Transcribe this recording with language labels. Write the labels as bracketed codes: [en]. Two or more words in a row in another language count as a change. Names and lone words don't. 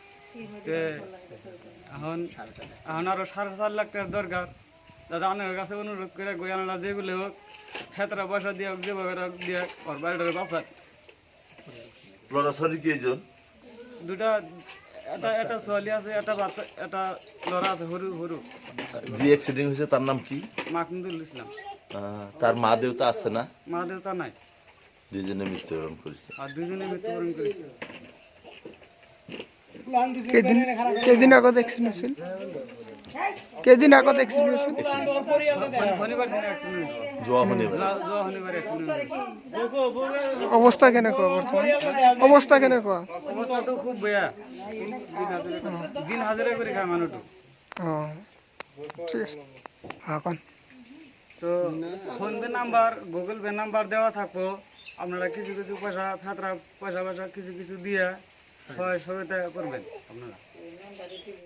[bn] এখন আরও 4.5 লাখ টাকার দরকার। দাদা অনেকের কাছে অনুরোধ করে গোয়ানারা যেগুলো হোক ক্ষেত্রে পয়সা দিয়ে হোক, যেভাবে দিয়ে ওর বাড়িটাকে বাঁচায়। [as] দুটা, একটা ছোৱালী আছে, একটা বাচ্চা, একটা ল'ৰা আছে সৰু। যি এক্সিডেন্ট হৈছে তাৰ নাম কি? মাহমুদুল ইছলাম। তাৰ মা দেউতা আছে না? মা দেউতা নাই, দুইজনে মৃত্যুবৰণ কৰিছে। [bn] আর দুজনে মৃত্যুবরণ করেছে। [as] কেদিন আগত এক্সিডেন্ট হৈছিল? শনিবাৰ দিনা এক্সিডেন্ট হৈছে, যোৱা শনিবাৰ এক্সিডেন্ট হৈছে। অৱস্থা কেনেকুৱা বৰ্তমান? অৱস্থাটো খুব বেয়া, দিন হাজিৰা কৰি খায় মানুহটো। ঠিক আছে হ্যাঁ কোন [bn] তো ফোনপে নাম্বার গুগল পে নাম্বার দেওয়া থাকবো, আপনারা কিছু কিছু পয়সা পয়সা কিছু কিছু দিয়ে সহায়তা করবেন আপনারা।